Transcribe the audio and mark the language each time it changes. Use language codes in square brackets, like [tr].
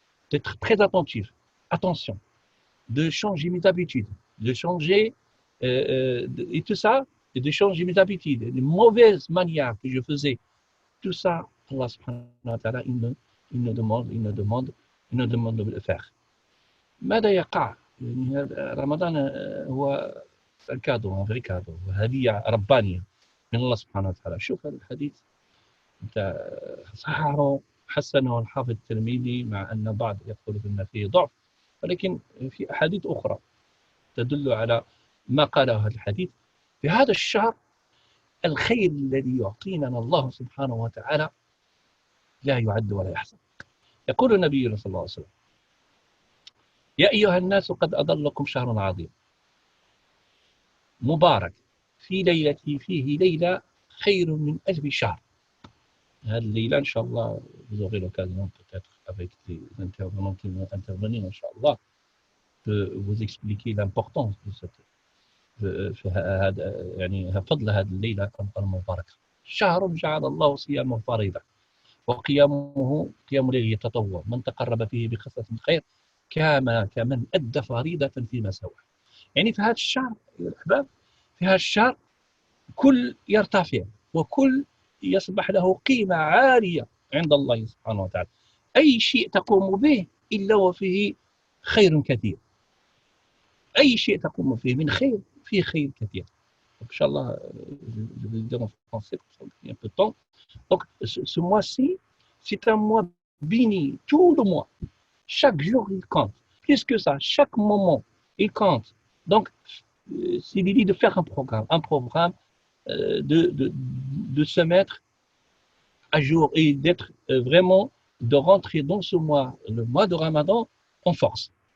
[fr] D'être très attentif. Attention. De changer mes habitudes. De changer, et tout ça, et de changer mes habitudes. Les mauvaises manières que je faisais. Tout ça, Allah subhanahu wa ta'ala, il nous demande de le faire. [ar] ماذا يقع؟ يعني رمضان هو الكادو، غير كادو، هدية ربانية من الله سبحانه وتعالى. شوف هذا الحديث انت صححه حسنه الحافظ الترمذي، مع ان بعض يقول بان فيه ضعف، ولكن في احاديث اخرى تدل على ما قاله هذا الحديث. في هذا الشهر الخير الذي يعطينا الله سبحانه وتعالى لا يعد ولا يحصى. يقول النبي صلى الله عليه وسلم: يا أيها الناس قد أضلكم شهر عظيم مبارك في ليلة فيه ليلة خير من ألف شهر. هذه الليلة إن شاء الله [fr] vous aurez l'occasion peut-être avec les intervenants qui vont intervenir إن شاء الله de vous expliquer l'importance de cette [ar] يعني فضل هذه الليلة المباركة. شهر جعل الله صيامه فريضة وقيامه قيام ليل يتطوع، من تقرب فيه بخصلة خير كمن أدى فريضة فيما سوى. يعني في هذا الشهر يا الأحباب، في هذا الشهر كل يرتفع وكل يصبح له قيمة عالية عند الله سبحانه وتعالى. أي شيء تقوم به إلا وفيه خير كثير. أي شيء تقوم فيه من خير فيه خير كثير. [fr] إن شاء الله je vais le dire en français pour qu'il y ait un peu de temps. Donc ce mois-ci, c'est un mois béni tout le mois. Chaque jour, il compte. Plus que ça, chaque moment, il compte. Donc, c'est l'idée de faire un programme de se mettre à jour et d'être vraiment, de rentrer dans ce mois, le mois de Ramadan, en force.